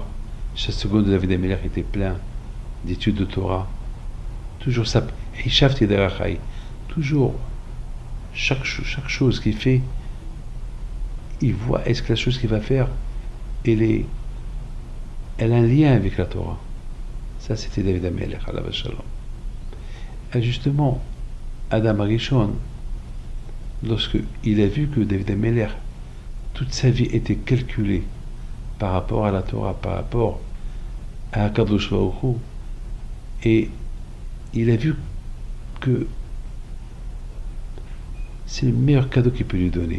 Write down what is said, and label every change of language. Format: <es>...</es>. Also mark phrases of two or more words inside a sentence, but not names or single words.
<fr>Chaque seconde de David Ameller était plein d'études de Torah. Toujours ça. Toujours chaque chose qu'il fait, il voit est-ce que la chose qu'il va faire elle a un lien avec la Torah. Ça c'était David Ameller,</fr> <he>עליו השלום.</he> <fr>Et justement, Adam Rishon, lorsqu'il a vu que David Ameller, toute sa vie était calculée par rapport à la Torah, par rapport à</fr> <he>הקדוש ברוך הוא,</he> <fr>et il a vu que c'est le meilleur cadeau qu'il peut lui donner.</fr>